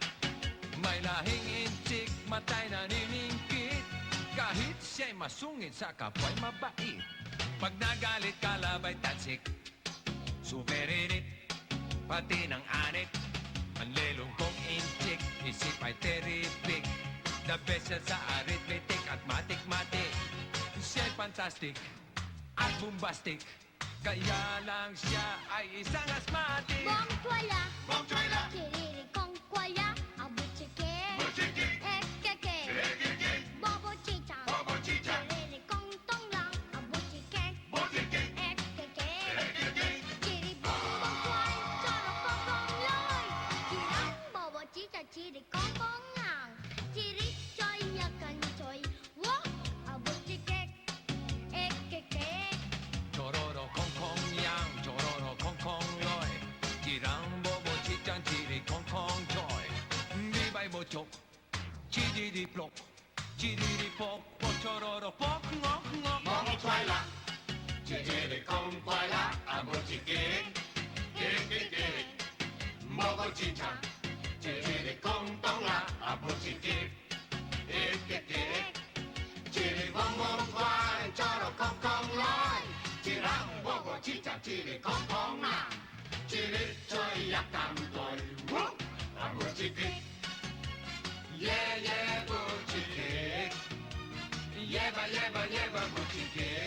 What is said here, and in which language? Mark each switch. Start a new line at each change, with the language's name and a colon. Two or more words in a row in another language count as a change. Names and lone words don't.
Filipino: May lahing inchik, matay naniningkit. Kahit siya'y masungit sa kapwa'y mabait. Pag nagalit ka labay tansik, suverinit, pati ng anit. Manlelong kong inchik, isip ay terrific.
English: The best
Filipino: yan sa arithmetic at matik-matik. Siya'y fantastic at bombastic, kaya lang siya ay isang asthmatic. Bong tuwala, Kirilikong kwala, abuchike, ekeke, bobo chicha, Kirilikong tonglang, abuchike, ekeke, kiribong kwal, chorokokong loy, kirang bobo chicha, chirikong kongang, chirik choy nyakan choy, wok, abuchike, ekeke. Chororo kong kong yang, chororo kong kong loy. Jirang bobo chichang chiri kong kong joy. Di bay bo chok, chidi di plok, chidi di pok, po chororo pok ngok ngok. Momo twaila, chidi kong twaila, amo chikik, kik kik kik. Bobo chichang, chidi kong tongla, amo chikik, kik kik kik. Chiri bong bong twai, choro kong kong loy. Jirang bobo chichang chiri kong kong na. Chiri choy yakam toy, woo, amo chikik. Yeah, yeah, bo chikik. Yeba, yeba, yeba, bo chikik.